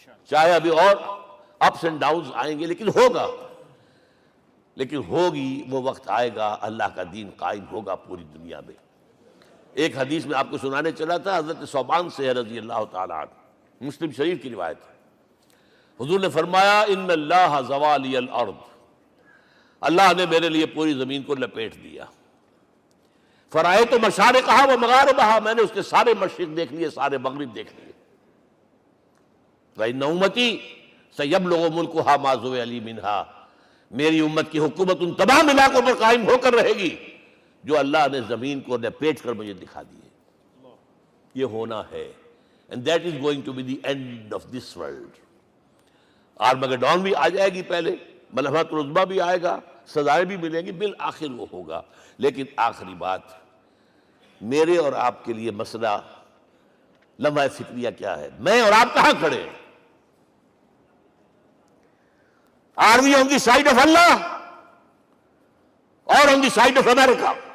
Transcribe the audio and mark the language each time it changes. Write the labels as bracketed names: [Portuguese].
[Urdu] چاہے ابھی اور اپس اینڈ ڈاؤنز آئیں گے، لیکن ہوگا، لیکن ہوگی، وہ وقت آئے گا اللہ کا دین قائم ہوگا پوری دنیا میں۔ ایک حدیث میں آپ کو سنانے چلا تھا، حضرت ثوبان سے رضی اللہ تعالیٰ عنہ، مسلم شریف کی روایت ہے، حضور نے فرمایا [Arabic] ان اللہ زوالی الارض، [Urdu] اللہ نے میرے لیے پوری زمین کو لپیٹ دیا، [Arabic] فرائے تو مشارقہا و مغاربہا، [Urdu] میں نے اس کے سارے مشرق دیکھ لیے، سارے مغرب دیکھ لیے، [Arabic] وَإِنَّ أُمَّتِي سَيَبْلُغُ مُلْكُهَا مَا زُوِّئَ لِي مِنْهَا، [Urdu] میری امت کی حکومت ان تمام علاقوں پر قائم ہو کر رہے گی جو اللہ نے زمین کو لپیٹ کر مجھے دکھا دیے. یہ ہونا ہے. [English] And that is going to be the end of this world. [Urdu] Armageddon بھی آ جائے گی پہلے، ملحمۃ العظمیٰ بھی آئے گا، سزائیں بھی ملیں گی، بالآخر وہ ہوگا. لیکن آخری بات، میرے اور آپ کے لیے مسئلہ لمحہ فکریہ کیا ہے؟ میں اور آپ کہاں کھڑے ہیں؟ [English] Are we on the side of Allah or on the side of America?